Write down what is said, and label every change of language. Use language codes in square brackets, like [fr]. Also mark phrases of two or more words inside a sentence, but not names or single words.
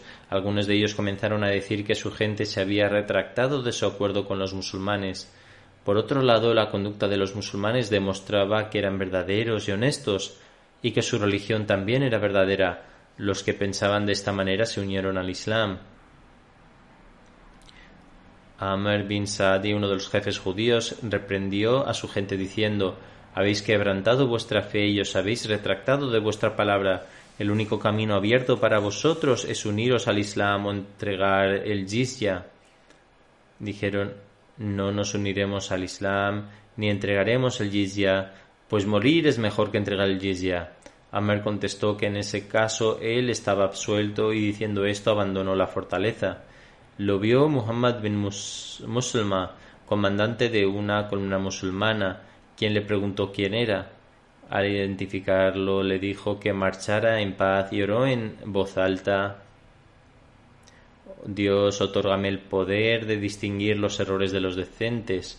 [es] Algunos de ellos comenzaron a decir que su gente se había retractado de su acuerdo con los musulmanes. Por otro lado, la conducta de los musulmanes demostraba que eran verdaderos y honestos, y que su religión también era verdadera. Los que pensaban de esta manera se unieron al Islam. Amr bin Saadi, uno de los jefes judíos, reprendió a su gente diciendo: Habéis quebrantado vuestra fe y os habéis retractado de vuestra palabra. El único camino abierto para vosotros es uniros al Islam o entregar el jizya. Dijeron: no nos uniremos al Islam ni entregaremos el jizya, pues morir es mejor que entregar el jizya. Amr contestó que en ese caso él estaba absuelto, y diciendo esto abandonó la fortaleza. Lo vio Muhammad bin Muslima, comandante de una columna musulmana, quien le preguntó quién era. Al identificarlo le dijo que marchara en paz y oró en voz alta: Dios, otórgame el poder de distinguir los errores de los decentes.